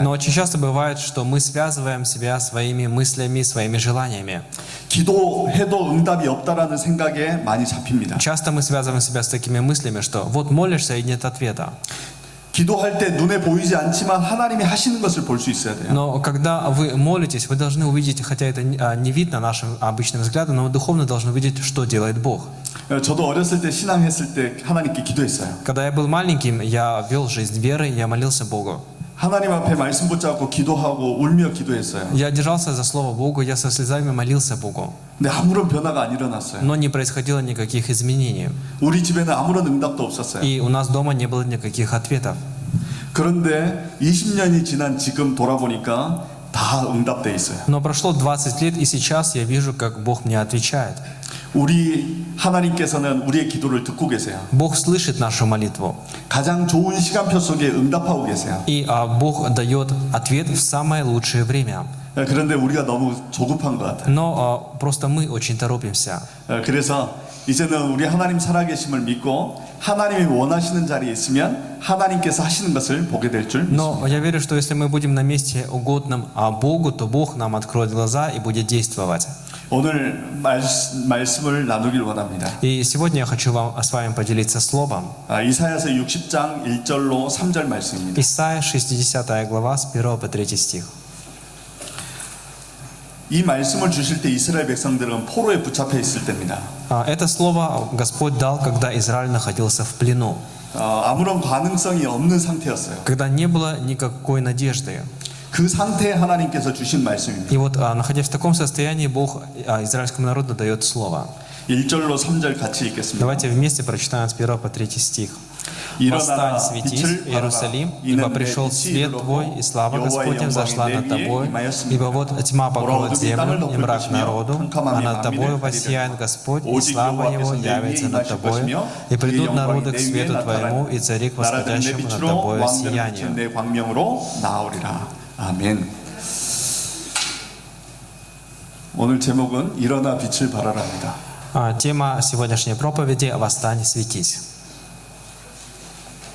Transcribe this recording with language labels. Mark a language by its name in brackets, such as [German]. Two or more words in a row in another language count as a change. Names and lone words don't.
[Russian] Но очень часто бывает, что мы связываем себя своими мыслями, своими желаниями. [Korean] 기도해도 응답이 없다라는 생각에 많이 잡힙니다. [Russian] Часто мы связываем себя с такими мыслями, что вот молишься и нет ответа. [Korean] 기도할 때 눈에 보이지 않지만 하나님이 하시는 것을 볼 수 있어야 돼요. [Russian] Но когда вы молитесь, вы должны увидеть, хотя это не видно нашим обычным взглядом, но вы духовно должны увидеть, что делает Бог. [Korean] 저도 어렸을 때 신앙했을 때 하나님께 기도했어요. [Russian] Когда я был маленьким, я вел жизнь веры, я молился Богу. [Korean] 하나님 앞에 말씀 붙잡고 기도하고 울며 기도했어요. [Russian] Я держался за Слово Богу, я со слезами молился Богу. [Korean] 근데 아무런 변화가 안 일어났어요. [Russian] Но не происходило никаких изменений. [Korean] 우리 집에는 아무런 응답도 없었어요. [Russian] И у нас дома не было никаких ответов. [Korean] 그런데 20년이 지난 지금 돌아보니까 다 응답돼 있어요. [Russian] Но прошло 20 лет, и сейчас я вижу, как Бог мне отвечает. [Korean] 우리 하나님께서는 우리의 기도를 듣고 계세요. [Russian] Бог слышит нашу молитву. [Korean] 가장 좋은 시간표 속에 응답하고 계세요. [Russian] И Бог дает ответ в самое лучшее время. [Korean] 그런데 우리가 너무 조급한 것 같아요. [Russian] Но просто мы очень торопимся. [Korean] 그래서 이제는 우리 하나님 살아계심을 믿고 하나님이 원하시는 자리에 있으면 하나님께서 하시는 것을 보게 될 줄 [Russian] Но [Korean] 믿습니다. [Russian] я верю, что если мы будем на месте угодном Богу, то Бог нам откроет глаза и будет действовать. [Korean] 오늘 말씀을 나누길 원합니다. [Russian] И сегодня я хочу с вами поделиться словом. [Korean] 이사야서 60장 1절로 3절 말씀입니다. [Russian] Исайя 60 глава с 1 по 3 стих. [Korean] 이 말씀을 주실 때 이스라엘 백성들은 포로에 붙잡혀 있을 때입니다. [Russian] Это слово Господь дал, когда Израиль находился в плену, [Korean] 아무런 가능성이 없는 상태였어요. [Russian] когда не было никакой надежды. [Korean] 그 상태에 하나님께서 주신 말씀입니다. [Russian] И вот, находясь в таком состоянии, Бог израильскому народу дает слово. [Korean] 1절로 3절 같이 읽겠습니다. [Russian] Давайте вместе прочитаем с 1 по 3 стих. [Korean] 일어나라 [Russian] Восстань, светись, [Korean] 빛을 발하라. [Russian] Иерусалим, ибо пришел свет твой, и слава Господня взошла над тобой, ибо вот тьма покроет землю, и мрак народу, а над тобою воссияет Господь, и слава Его явится над тобою, и придут народы к свету твоему, и цари к восходящему над тобою сиянию. [Korean] 내 광명으로 나오리라. 아멘. 오늘 제목은 일어나 빛을 발하라입니다. [Russian] Тема сегодняшней проповеди «Восстань, светись».